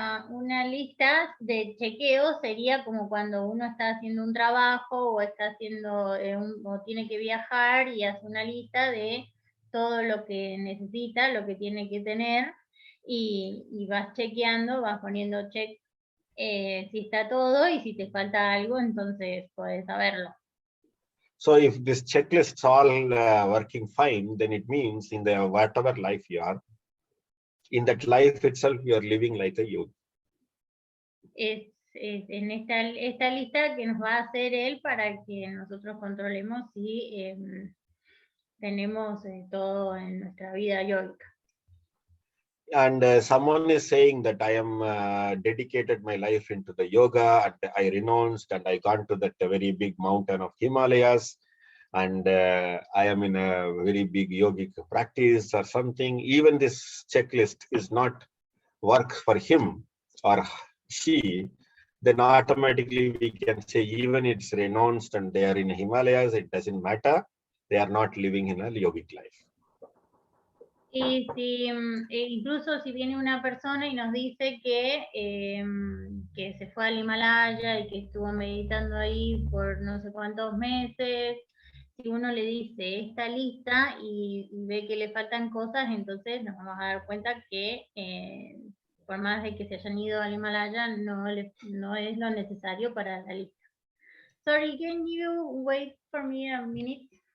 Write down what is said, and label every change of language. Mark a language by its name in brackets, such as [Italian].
[Spanish] Una lista de chequeo sería como cuando uno está haciendo un trabajo o está haciendo o tiene que viajar y hace una lista de todo lo que necesita, lo que tiene que tener, y vas chequeando, vas poniendo check si está todo, y si te falta algo, entonces puedes saberlo. [English] So if this checklist is all working fine, then it means in the whatever life you are, in that life itself, you are living like a yogi. [Spanish] Es en esta lista que nos va a hacer él para que nosotros controlemos si tenemos todo en nuestra vida yogica. [English] And someone is saying that I am dedicated my life into the yoga, and I renounced and I gone to that very big mountain of Himalayas, and I am in a very big yogic practice or something, even this checklist is not work for him or she, then automatically we can say even it's renounced and they are in Himalayas, it doesn't matter. They are not living in a yogic life. [Spanish] Y si, incluso si viene una persona y nos dice que se fue al Himalaya y que estuvo meditando ahí por no sé cuántos meses, si uno le dice esta lista y ve que le faltan cosas, entonces nos vamos a dar cuenta que por más de que se hayan ido al Himalaya, no es lo necesario para la lista. [English] Sorry, can you wait for me a minute?